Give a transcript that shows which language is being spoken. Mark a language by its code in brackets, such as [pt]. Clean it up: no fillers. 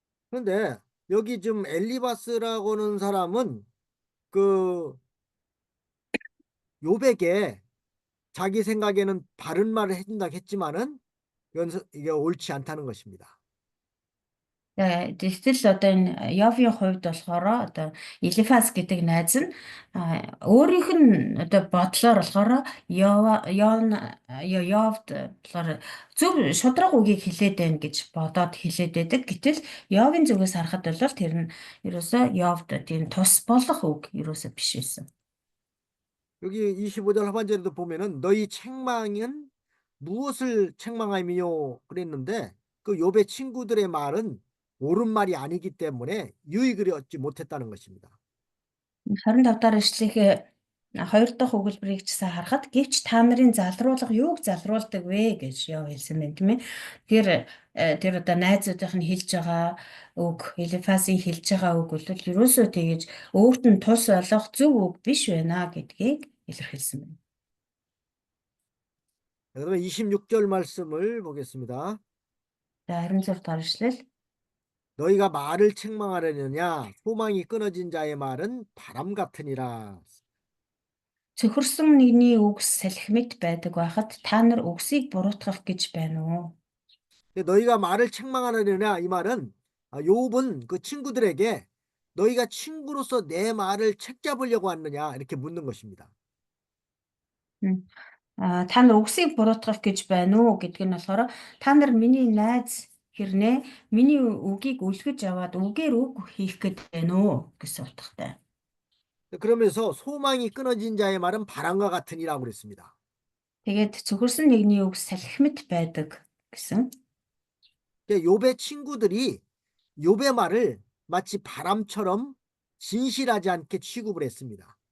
[ko] 그런데 여기 지금 엘리바스라고 하는 사람은 그 요백에 자기 생각에는 바른 말을 해준다고 했지만은 이게 옳지 않다는 것입니다. [mn] Тэгтэл одоо энэ Явийн хувьд болохоор одоо Элифаз гэдэг найз нь өөрийнх нь одоо бодлоор болохоор Явд болохоор зөв шудраг үгийг хэлээд байна гэж бодоод хэлээд байдаг. Гэтэл Явийн зүгээс харахад бол тэр нь ерөөсөө Явд тийм тус болох үг ерөөсөө биш байсан. [ko] 여기 25절 하반절에도 보면은 너희 책망은 무엇을 책망함이요 그랬는데 그 욥의 친구들의 말은 옳은 말이 아니기 때문에 유익을 얻지 못했다는 것입니다. [mn] 25 дахь эшлэгээ хоёр дахь өгүүлбэрийг ч сайн харахад гэвч та нарын залруулга юуг залруулдаг вэ гэж яв хэлсэн байна тийм ээ. Тэр одоо найзуудынх нь хэлж байгаа үг, Элифазын хэлж байгаа үг бол ерөөсөө тэгэж өөрт нь тус болох зөв үг биш байна гэдгийг илэрхийлсэн байна. [ko] 그다음에 26절 말씀을 보겠습니다. [mn] За 26 дахь эшлэл [ko] 너희가 말을 책망하려느냐 소망이 끊어진 자의 말은 바람 같으니라. [mn] цөхөрсөн нэгний үгс салхимт байдаг байхад та нар үгсийг буруутгах гэж байна уу? [ko] 너희가 말을 책망하느냐 이 말은 욥은 그 친구들에게 너희가 친구로서 내 말을 책잡으려고 하느냐 이렇게 묻는 것입니다. [mn] Та нар үгсийг буруутгах гэж байна уу гэдг нь болохоор та нар миний найз хэрнээ миний үгийг үлгэж аваад үгээр үг хийх гээд байна уу гэсэн утгатай. [ko] 그러면서 소망이 끊어진 자의 말은 바람과 같으니라고 그랬습니다. [mn] Тэгээд цөхөрсөн нэгний үг салхимт байдаг гэсэн. [ko] 욥의 친구들이 욥의 말을 마치 바람처럼 진실하지 않게 취급을 했습니다.